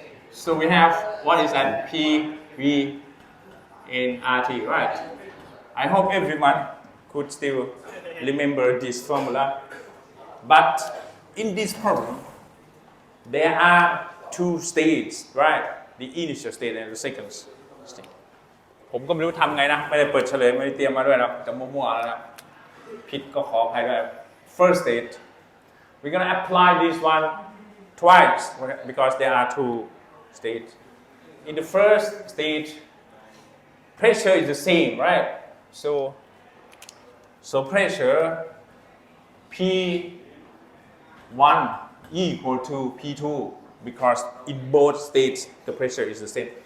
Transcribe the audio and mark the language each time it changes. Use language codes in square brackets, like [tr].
[en] So we have what is that P V N R T, right? I hope everyone could still remember this formula. But in this problem, there are two states, right? The initial state and the second state. [th] ผมก็ไม่รู้ทำไงนะไม่ได้เปิดเฉลยไม่ได้เตรียมมาด้วยนะจะมั่วๆแล้วนะผิดก็ขออภัยด้วย [en] First state, we're gonna apply this one twice because there are two states. In the first stage, pressure is the same, right? So pressure P1 equal to P2 because in both states the pressure is the same.